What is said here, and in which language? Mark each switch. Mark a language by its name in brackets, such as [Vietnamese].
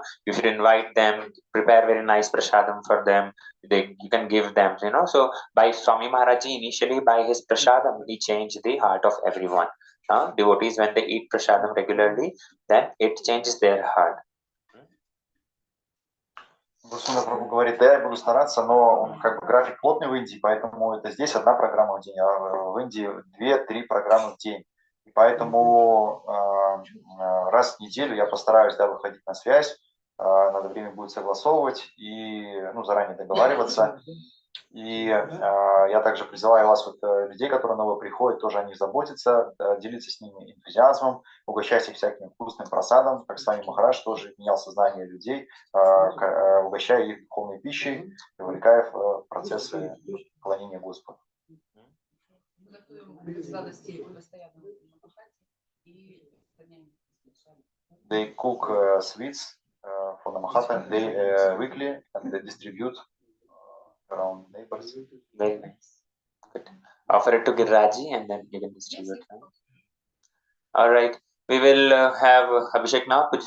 [English] You should invite them, prepare very nice prasadam for them. You can give them, so by Swami Maharaj initially, by his prasadam, he changed the heart of everyone. Devotees, when they eat prasadam regularly, then it changes their heart. [Russian] Сундара Прабху говорит, да, я буду стараться, но он как бы график плотный в Индии, поэтому это здесь 1 программа в день, а в Индии 2-3 программы в день. И поэтому раз в неделю я постараюсь выходить на связь, надо время будет согласовывать и заранее договариваться. И я также призываю вас, людей, которые новые приходят, тоже о них заботиться, делиться с ними энтузиазмом, угощать их всяким вкусным просадом, как с вами Махарадж тоже менял сознание людей, угощая их духовной пищей, вовлекая в процессы поклонения Господу. готовим сладости постоянно на Махате и распространяем. [English] They cook sweets for the Mahata. They weekly and they distribute around neighbors. Very nice. Good. Offer it to Giriraji and then you can distribute. Right? All right. We will have Abhishek now.